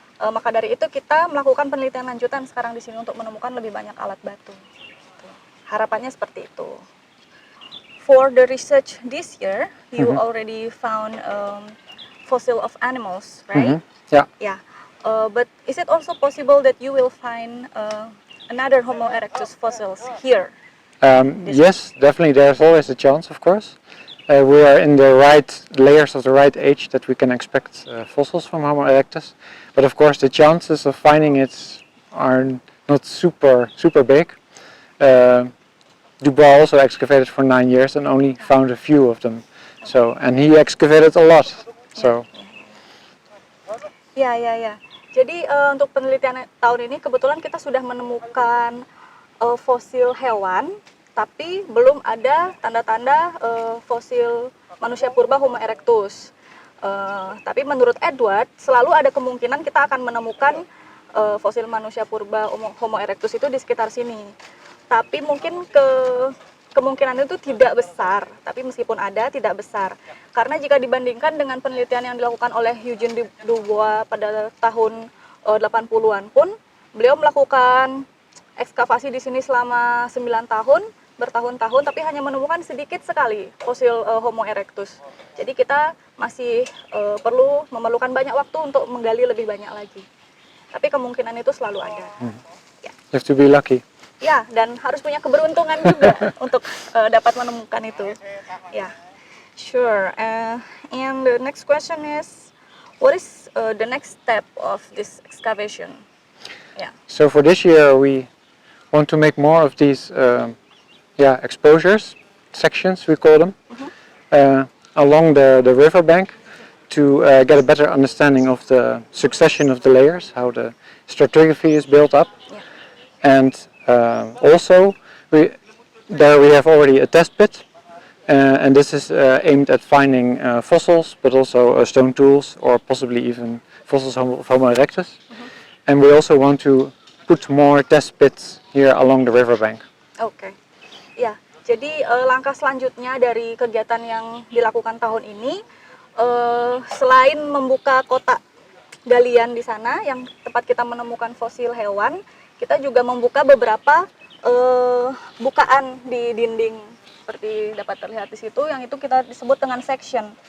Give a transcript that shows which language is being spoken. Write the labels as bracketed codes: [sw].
[id] Maka dari itu kita melakukan penelitian lanjutan sekarang di sini untuk menemukan lebih banyak alat batu. Harapannya seperti itu. [en] For the research this year, you already found fossil of animals, right? Yeah. Yeah. But is it also possible that you will find another Homo erectus fossils here? Yes, definitely. There's always a chance, of course. We are in the right layers of the right age that we can expect fossils from Homo erectus. But of course, the chances of finding it are not super big. Dubois also excavated for 9 years and only found a few of them. So, and he excavated a lot. So. Ya. [id] Jadi untuk penelitian tahun ini kebetulan kita sudah menemukan fosil hewan, tapi belum ada tanda-tanda fosil manusia purba Homo erectus. Tapi menurut Edward selalu ada kemungkinan kita akan menemukan fosil manusia purba Homo erectus itu di sekitar sini. Tapi mungkin kemungkinan itu tidak besar, tapi meskipun ada tidak besar. Karena jika dibandingkan dengan penelitian yang dilakukan oleh Eugene Dubois pada tahun 80-an pun, beliau melakukan ekskavasi di sini selama 9 tahun, bertahun-tahun, tapi hanya menemukan sedikit sekali fosil Homo erectus. Jadi kita masih memerlukan banyak waktu untuk menggali lebih banyak lagi. Tapi kemungkinan itu selalu ada. Ya. [en] You have to be lucky. [id] Ya, dan harus punya keberuntungan juga untuk dapat menemukan itu. Ya, sure. [en] And the next question is, what is the next step of this excavation? Yeah. So for this year, we want to make more of these, exposures, sections we call them, along the riverbank to get a better understanding of the succession of the layers, how the stratigraphy is built up, and also we have already a test pit, and this is aimed at finding fossils, but also stone tools or possibly even fossils of Homo erectus. And we also want to put more test pits here along the riverbank. Oke. [id] Ya, jadi langkah selanjutnya dari kegiatan yang dilakukan tahun ini, selain membuka kotak galian di sana yang tempat kita menemukan fosil hewan, kita juga membuka beberapa bukaan di dinding seperti dapat terlihat di situ, yang itu kita disebut dengan section.